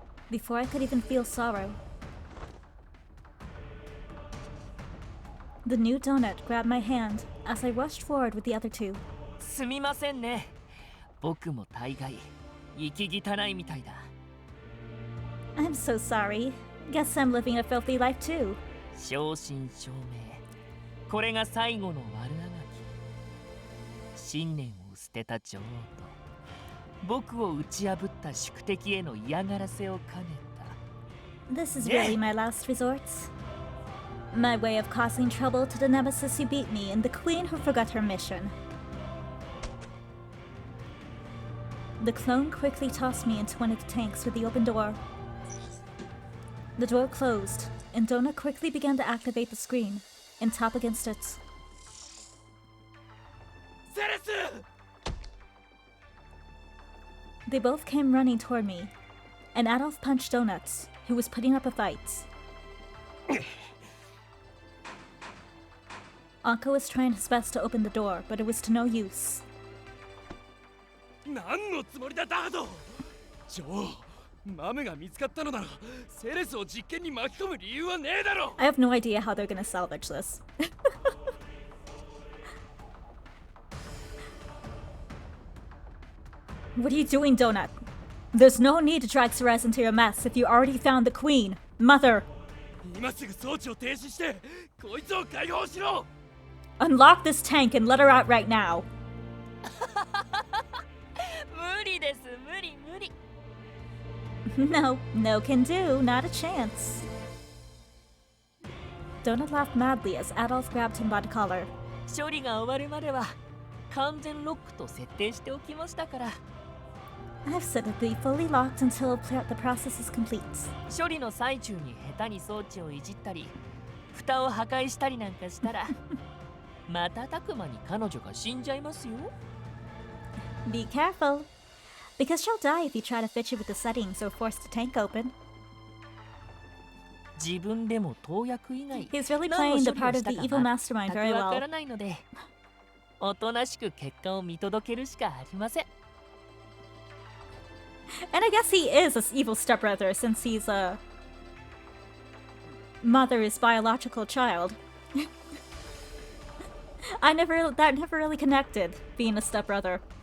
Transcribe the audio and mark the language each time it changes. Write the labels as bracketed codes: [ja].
[en] Before I could even feel sorrow, the new donut grabbed my hand as I rushed forward with the other two. [ja] すみませんね。僕も大概息汚いみたいだ。 I'm so sorry. Guess I'm living a filthy life too. 正真正銘。これが最後の悪あがき。信念を捨てた女王と僕を打ち破った宿敵への嫌がらせを兼ねた。 [en] This is really my last resort. My way of causing trouble to the nemesis who beat me and the queen who forgot her mission. The clone quickly tossed me into one of the tanks with the open door. The door closed, and Donut quickly began to activate the screen and tap against it. They both came running toward me, and Adolphe punched Donuts, who was putting up a fight. Ankou was trying his best to open the door, but it was to no use. [ja] 何のつもりだダード。女王、マムが見つかったのならセレスを実験に巻き込む理由はねえだろ。 [en] I have no idea how they're gonna salvage this. What are you doing, Donut? There's no need to drag Ceres into your mess if you already found the queen, Mother. [ja] 今すぐ装置を停止してこいつを解放しろ。 [en] Unlock this tank and let her out right now. [ja] 無理です、無理無理。 [en] No, no can do, not a chance. Donut laughed madly as Adolphe grabbed him by the collar. [ja] 処理が終わるまでは完全ロックと設定しておきましたから。 [en] I've set it to be fully locked until the process is complete. [ja] 処理の最中に下手に装置をいじったり蓋を破壊したりなんかしたら瞬く間に彼女が死んじゃいますよ。 [en] Be careful, because she'll die if you try to fix it with the settings or force the tank open. [ja] 自分でも投薬以外 [en] He's really playing the part of the evil mastermind very [ja] わか [en] well. [ja] らないのでおとなしく結果を見届けるしかありません。 [en] And I guess he is an evil stepbrother since he's a mother's biological child. That never really connected, being a stepbrother.